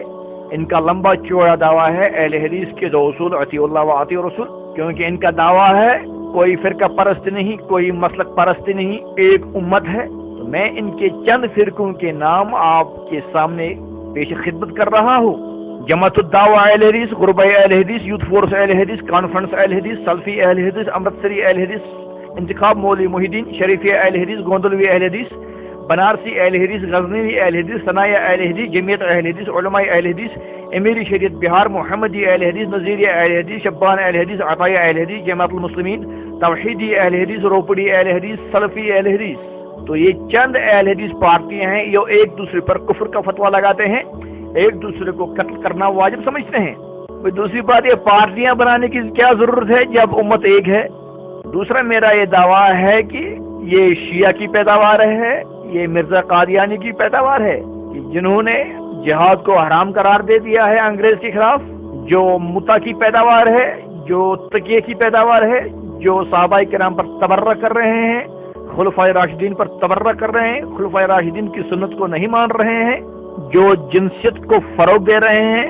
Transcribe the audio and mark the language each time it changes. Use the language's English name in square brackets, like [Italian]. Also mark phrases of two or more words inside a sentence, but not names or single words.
[Hindi] इनका लंबा चौड़ा दावा है अहले हदीस के दो उसूल [Arabic] أطيعوا الله وأطيعوا الرسول, [Hindi] क्योंकि इनका दावा है कोई फिरका परस्त नहीं, कोई मसलक परस्त नहीं, एक उम्मत है। तो मैं इनके चंद फिरकों के नाम आपके सामने पेश खिदमत कर रहा हूँ। जमातुद दावा अहले हदीस, गुरबा अहले हदीस, यूथ फोर्स अहले हदीस, कॉन्फ्रेंस अहले हदीस, सल्फी अहले हदीस, अमृतसरी अहले हदीस, इंतखाब मौलवी मुहिद्दीन, शरीफिया अहले हदीस, गोंदलवी अहले हदीस, बनारसी अहले हदीस, गजनवी अहले हदीस, सनाया अहले हदीस, जमीयत अहले हदीस, उलमाए अहले हदीस, अमीरी शरीयत बिहार, मोहम्मदी अहले हदीस, नजीरिया अहले हदीस, शब्बान अहले हदीस, अताया अहले हदीस, जमाअतुल मुस्लिमीन, तौहीदी अहले हदीस, रोपड़ी अहले हदीस, सलफी अहले हदीस। तो ये चंद अहले हदीस पार्टियां हैं जो एक दूसरे पर कुफ्र का फतवा लगाते हैं, एक दूसरे को कत्ल करना वाजिब समझते हैं। कोई दूसरी बात, ये पार्टियां बनाने की क्या जरूरत है जब उम्मत एक है। दूसरा मेरा ये दावा है कि ये शिया की पैदावार है, ये मिर्जा कादियानी की पैदावार है, जिन्होंने जिहाद को हराम करार दे दिया है अंग्रेज के खिलाफ, जो मुता की पैदावार है, जो तकिए की पैदावार है, जो सहाबाए किराम पर तबर्रा कर रहे हैं, खुलफाए राशिदीन पर तबर्रा कर रहे हैं, खुलफाए राशिदीन की सुन्नत को नहीं मान रहे हैं, जो जिनसियत को फरोग दे रहे हैं।